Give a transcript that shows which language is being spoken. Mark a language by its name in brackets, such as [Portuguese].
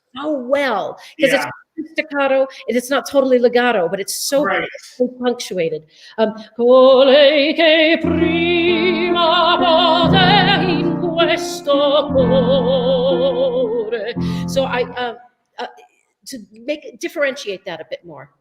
[English] So well, because it's staccato and it's not totally legato, but it's so punctuated. [Italian] Colei che prima pote in questo cuore. [English] So to differentiate that a bit more.